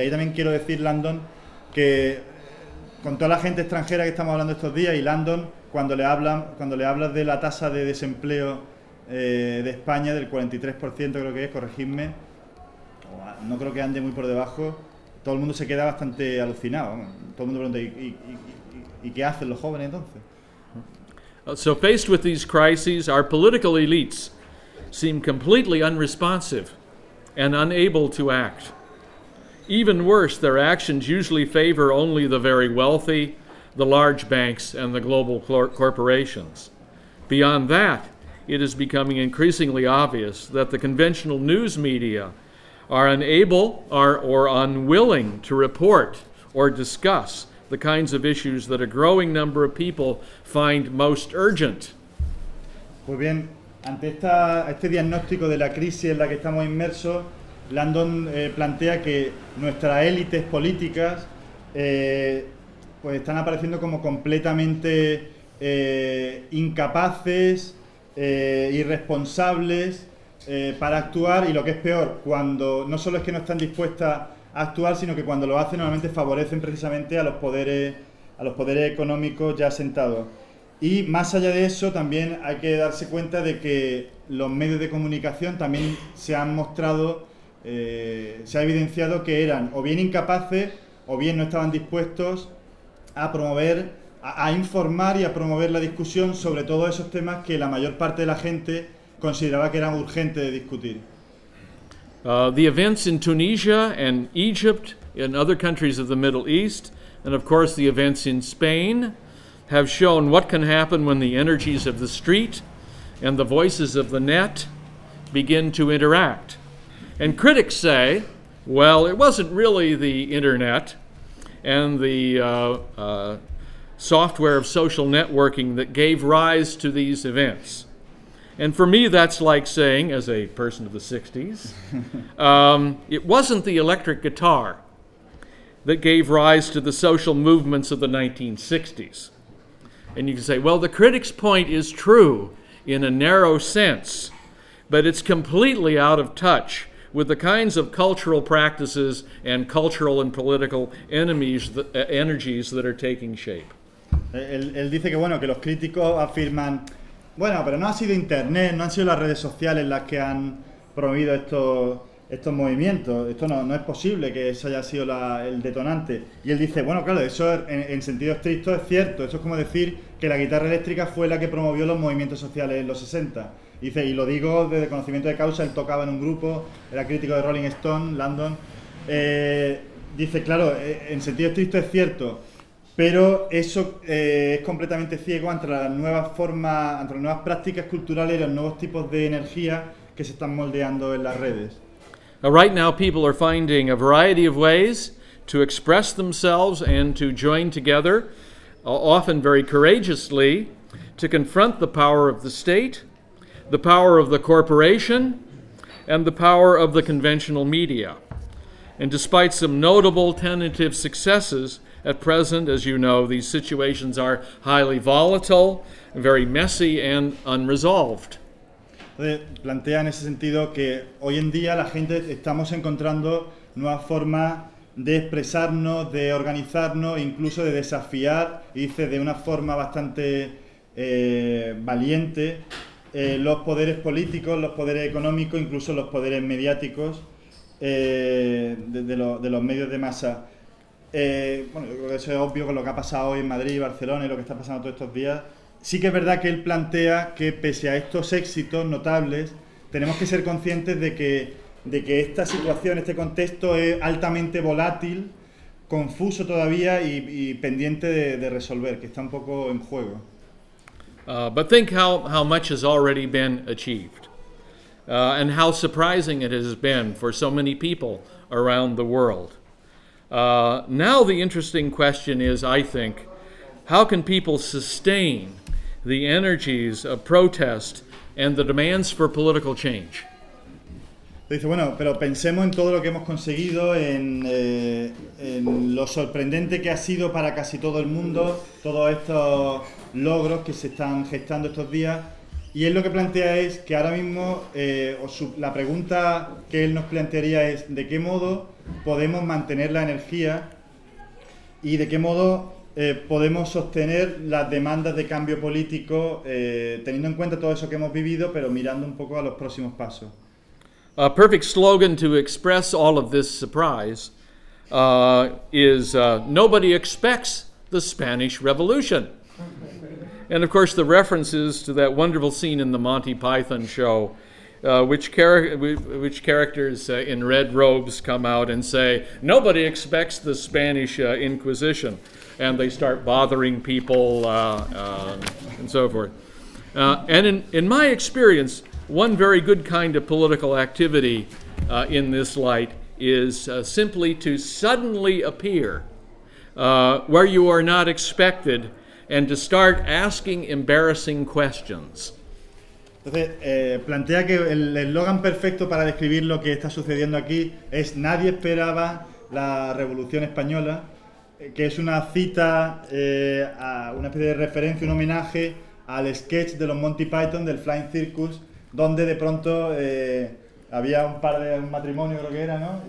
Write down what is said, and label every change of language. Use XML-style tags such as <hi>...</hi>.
<es>Y ahí también quiero decir, Landon, que con toda la gente extranjera que estamos hablando estos días, y Landon, cuando le hablas de la tasa de desempleo de España, del 43% creo que es, corregidme, no creo que ande muy por debajo, todo el mundo se queda bastante alucinado. Todo el mundo pregunta, ¿y qué hacen los jóvenes entonces?</es> <en>So faced with these crises, our political elites seem completely unresponsive and unable to act. Even worse, their actions usually favor only the very wealthy, the large banks, and the global corporations. Beyond that, it is becoming increasingly obvious that the conventional news media are unable or unwilling to report or discuss the kinds of issues that a growing number of people find most urgent.</en> <es>Pues bien, ante este diagnóstico de la crisis en la que estamos inmersos, Landon plantea que nuestras élites políticas pues están apareciendo como completamente incapaces, irresponsables para actuar, y lo que es peor, cuando no solo es que no están dispuestas a actuar, sino que cuando lo hacen normalmente favorecen precisamente a los poderes económicos ya sentados. Y más allá de eso, también hay que darse cuenta de que los medios de comunicación también se han mostrado, se ha evidenciado que eran o bien incapaces o bien no estaban dispuestos a promover, a informar y a promover la discusión sobre todos esos temas que la mayor parte de la gente consideraba que eran urgentes de discutir.</es> <en>The events in Tunisia and Egypt and other countries of the Middle East, and of course the events in Spain, have shown what can happen when the energies of the street and the voices of the net begin to interact. And critics say, well, it wasn't really the internet and the software of social networking that gave rise to these events. And for me, that's like saying, as a person of the 60s, it wasn't the electric guitar that gave rise to the social movements of the 1960s. And you can say, well, the critic's point is true in a narrow sense, but it's completely out of touch with the kinds of cultural practices and cultural and political energies that are taking shape.</en> <es>Él dice que, bueno, que los críticos afirman, bueno, pero no ha sido internet, no han sido las redes sociales las que han promovido estos movimientos. Esto no es posible que eso haya sido el detonante. Y él dice, bueno, claro, eso en sentido estricto es cierto. Eso es como decir que la guitarra eléctrica fue la que promovió los movimientos sociales en los 60. Dice, y lo digo desde conocimiento de causa, él tocaba en un grupo, era crítico de Rolling Stone, Landon. Dice, claro, en sentido estricto es cierto, pero eso es completamente ciego ante las nuevas formas, ante las nuevas prácticas culturales y los nuevos tipos de energía que se están moldeando en las redes.</es> <en>Right now, people are finding a variety of ways to express themselves and to join together, often very courageously, to confront the power of the state, the power of the corporation, and the power of the conventional media. And despite some notable tentative successes, at present, as you know, these situations are highly volatile, very messy, and unresolved.</en> <es>Plantea en ese sentido que hoy en día la gente estamos encontrando nuevas formas de expresarnos, de organizarnos, incluso de desafiar, y dice de una forma bastante valiente, los poderes políticos, los poderes económicos, incluso los poderes mediáticos de los medios de masa. Bueno, yo creo que eso es obvio con lo que ha pasado hoy en Madrid, Barcelona y lo que está pasando todos estos días. Sí que es verdad que él plantea que pese a estos éxitos notables, tenemos que ser conscientes de que esta situación, este contexto es altamente volátil, confuso todavía y pendiente de resolver, que está un poco en juego.</es> <en>But think how much has already been achieved, and how surprising it has been for so many people around the world. Now the interesting question is, I think, how can people sustain the energies of protest and the demands for political change?</en> <es>Dice, bueno, pero pensemos en todo lo que hemos conseguido, en lo sorprendente que ha sido para casi todo el mundo, todos estos logros que se están gestando estos días. Y él lo que plantea es que ahora mismo, la pregunta que él nos plantearía es, ¿de qué modo podemos mantener la energía y de qué modo podemos sostener las demandas de cambio político, teniendo en cuenta todo eso que hemos vivido, pero mirando un poco a los próximos pasos?</es> <en>A perfect slogan to express all of this surprise is nobody expects the Spanish Revolution. And of course the reference is to that wonderful scene in the Monty Python show which characters in red robes come out and say, nobody expects the Spanish Inquisition. And they start bothering people and so forth. And in my experience, one very good kind of political activity in this light is simply to suddenly appear where you are not expected and to start asking embarrassing questions.</en> <es>Entonces, plantea que el eslogan perfecto para describir lo que está sucediendo aquí es nadie esperaba la Revolución Española, que es una cita, a una especie de referencia, un homenaje al sketch de los Monty Python del Flying Circus, donde de pronto había un matrimonio, creo que era, ¿no?</es>